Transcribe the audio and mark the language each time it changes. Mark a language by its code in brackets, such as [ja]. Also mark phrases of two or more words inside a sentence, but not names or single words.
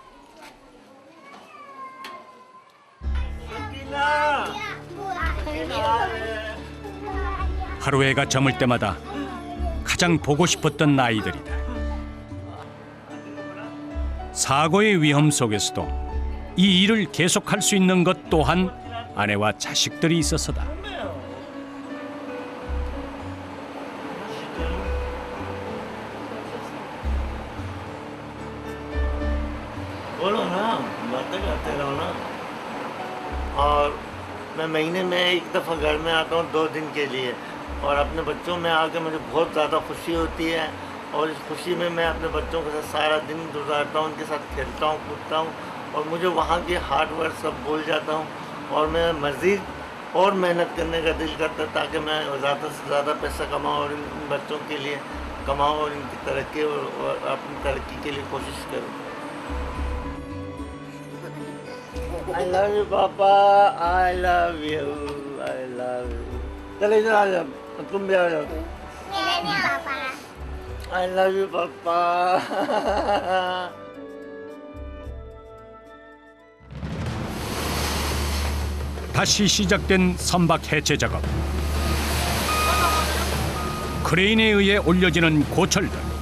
[ko] 하루 해가 저물 때마다 가장 보고 싶었던 아이들이다. 사고의 위험 속에서도 이 일을 계속할 수 있는 것 또한 아내와 자식들이 있어서다. [ur] بولو نا، باتیں کرتے رہو نا. اور میں مہینے میں ایک دفعہ گھر میں آتا ہوں 2 دن کے لیے، اور اپنے بچوں میں آ کے مجھے بہت زیادہ خوشی ہوتی ہے، اور اس خوشی میں میں اپنے بچوں کے ساتھ سارا دن گزارتا ہوں، ان کے ساتھ کھیلتا ہوں، کودتا ہوں، اور مجھے وہاں کی [en] hard work [ur] سب بھول جاتا ہوں، اور میں مزید اور محنت کرنے کا دل کرتا ہے تاکہ میں زیادہ سے زیادہ پیسہ کماؤں اور ان بچوں کے لیے کماؤں اور ان کی ترقی اور اپنی ترقی کے لیے کوشش کروں. [en] I love you, Papa. I love you. I love you. [ur] چلے ادھر آ جاؤ، تم بھی آ جاؤ. [en] I love you, Papa. [ko] 다시 시작된 선박 해체 작업. 크레인에 의해 올려지는 고철들.